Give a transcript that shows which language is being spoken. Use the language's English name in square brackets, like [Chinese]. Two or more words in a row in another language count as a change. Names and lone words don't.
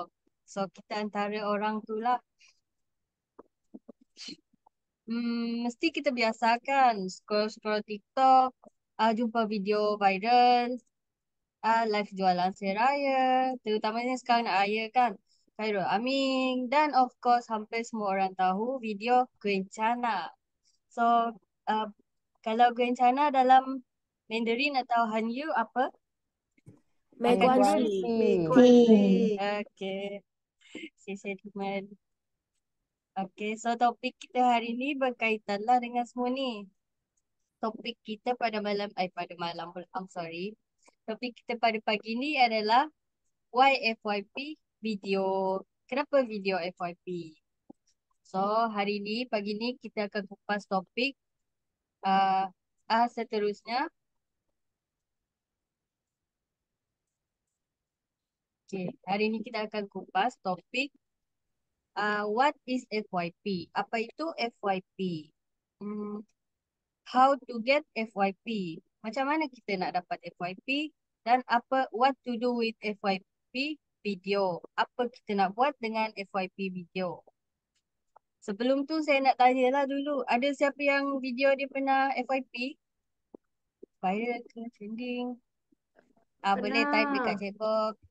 [Malay] So, kita antara orang tu lah. Mesti kita biasakan scroll TikTok, jumpa video viral, live jualan seraya, terutamanya sekarang nak raya kan, Khairul Amin, dan [English] of course [Malay] hampir semua orang tahu video Gerencana. So, kalau Gerencana dalam Mandarin atau Hanyu apa? [Chinese] 没关系。没关系。 Okay, 谢谢你们. [Malay] Okay, so topik kita hari ni berkaitan lah dengan semua ni. Topik kita pada malam, [English] I'm sorry. [Malay] Topik kita pada pagi ni adalah [English] why FYP video. [Malay] Kenapa video FYP? So, hari ni, pagi ni kita akan kupas topik seterusnya. Okay, hari ni kita akan kupas topik [English] what is FYP? [Malay] Apa itu FYP? [English] How to get FYP? [Malay] Macam mana kita nak dapat FYP? [English] Dan what to do with FYP video? [Malay] Apa kita nak buat dengan FYP video? Sebelum tu saya nak tanyalah dulu, ada siapa yang video dia pernah FYP? Viral ke trending? Boleh type dekat chatbox.